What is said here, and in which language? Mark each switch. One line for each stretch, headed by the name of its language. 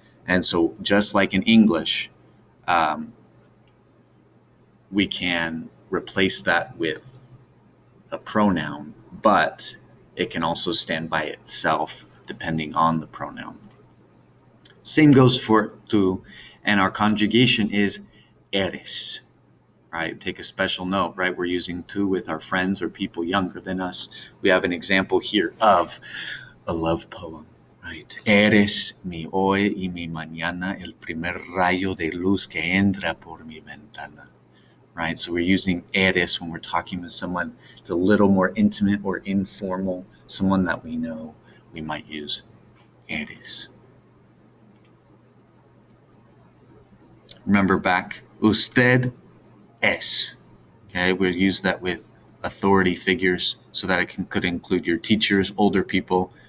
English: And so just like in English, we can replace that with a pronoun, but it can also stand by itself depending on the pronoun. Same goes for tú, and our conjugation is eres. Right? Take a special note, right? We're using tú with our friends or people younger than us. We have an example here of a love poem, right?
Spanish: Eres mi hoy y mi mañana, el primer rayo de luz que entra por mi ventana, right?
English: So we're using eres when we're talking with someone. It's a little more intimate or informal, someone that we know. We might use eres. Remember back, usted es. Okay, we'll use that with authority figures so that it could include your teachers, older people.